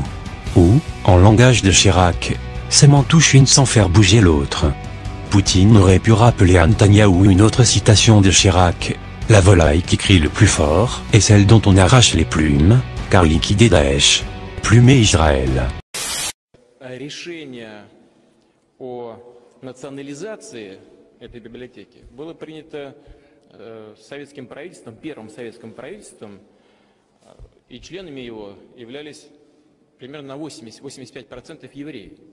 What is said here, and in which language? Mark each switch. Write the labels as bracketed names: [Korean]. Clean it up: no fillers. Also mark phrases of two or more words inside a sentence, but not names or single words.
[French] Ou, en langage de Chirac, « C'est m'en touche une sans faire bouger l'autre ». Poutine aurait pu rappeler à Netanyahou une autre citation de Chirac, « La volaille qui crie le plus fort est celle dont on arrache les plumes, car liquider Daesh, plumer Israël ». [Russian] Национализации этой библиотеки было принято советским правительством, первым советским правительством, и членами его являлись примерно на 80-85% евреи.